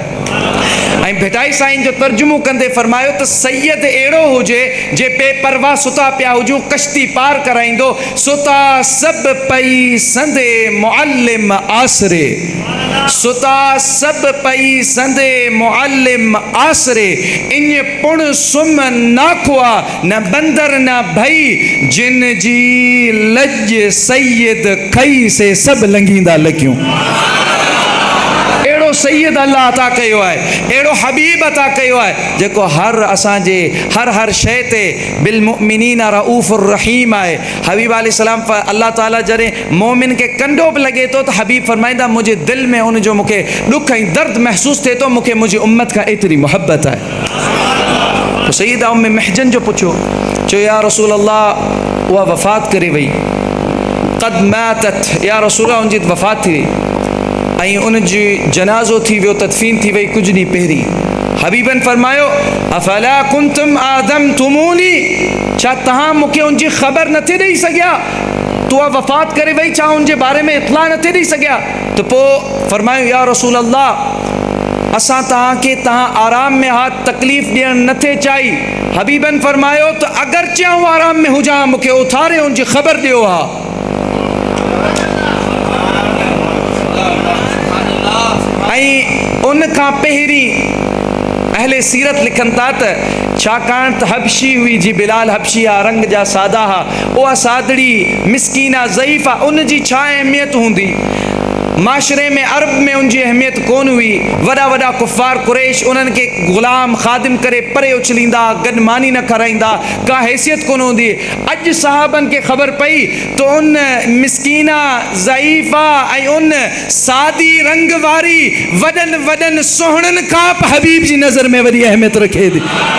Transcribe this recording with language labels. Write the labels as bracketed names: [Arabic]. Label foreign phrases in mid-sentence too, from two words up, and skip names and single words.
[Sindhi] ऐं भिटाई साईं जो तर्जुमो कंदे फरमायो त सैयद अहिड़ो हुजे जे बेपरवाह सुता पिया हुजूं, कश्ती पार कराईंदो, सुता सभु पई संदे मुअल्लिम आसरे, सुता सभु पई संदे मुअल्लिम आसरे, इन पुण सुम नाखुआ न बंदर न भई, जिन जी लज सैयद खई से सभु लंघींदा लॻियूं। अहिड़ो सैयद अल्लाह अता कयो आहे, अहिड़ो हबीब अता कयो आहे जेको हर असांजे हर शइ ते [Arabic] بالمؤمنين رءوف رحيم [Sindhi] आहे। हबीब अलैहिस्सलाम अल्लाह ताला जॾहिं मोमिन खे कंडो बि लॻे थो त हबीब फरमाईंदा मुंहिंजे दिलि में उन जो मूंखे ॾुख ऐं दर्द महसूसु थिए थो, मूंखे मुंहिंजी उम्मत खां एतिरी मोहब्बत आहे। तो सैयदा उम्मे महजन जो पुछो, चयो [Arabic] يا رسول الله [Sindhi] उहा वफ़ात करे वई, [Arabic] قد ماتت, يا رسول الله [Sindhi] उनजी वफ़ात थी वई ऐं उन जी जनाज़ो थी वियो, तदफ़ीन थी वई कुझु ॾींहं पहिरीं। हबीबन फरमायो [Arabic] أفلا كنتم آذنتموني, [Sindhi] छा तव्हां मूंखे उनजी ख़बर नथे ॾेई सघिया? तो उहा वफ़ात करे वई, छा उनजे बारे में इतला नथे ॾेई सघिया? त पोइ फरमायो [Arabic] يا رسول الله [Sindhi] असां तव्हांखे तव्हां आराम में हा, तकलीफ़ ॾियणु नथे चाही। हबीबन फरमायो त अगरचे आऊं आराम में हुजां, मूंखे उथारे उनजी ख़बर ॾियो हा। ऐं उन खां पहिरीं अहले सीरत लिखनि था त छाकाणि त हबशी हुई जी बिलाल हबशी आहे, रंग जा सादा हा, उहा सादड़ी मिसकीना ज़ईफ़ा, उन जी छा अहमियत हूंदी? माशरे में अरब में उनकी अहमियत कोन हुई। वॾा वॾा कुफ़ार कुरैश उन्हनि खे ग़ुलाम ख़ादिम करे परे उछलींदा, गॾु मानी न खाराईंदा, का हैसियत कोन हूंदी। अॼु सहाबनि खे ख़बर पई तो उन मिसकीना ज़ईफ़ा ऐं उन सादी रंग वारी वॾनि वॾनि सुहिणनि खां हबीब जी नज़र में वॾी अहमियत रखे थी।